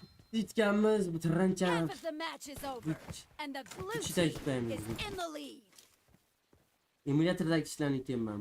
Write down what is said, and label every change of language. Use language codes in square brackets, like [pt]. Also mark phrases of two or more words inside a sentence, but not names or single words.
[uz] Yutganmiz bu tiranchani. [en] Half of the match is over, and the blue [tr] Üç [en] team [tr] dakikaymış. [en] is in the lead. [uz] Emülatordagi ishlarni aytyapman.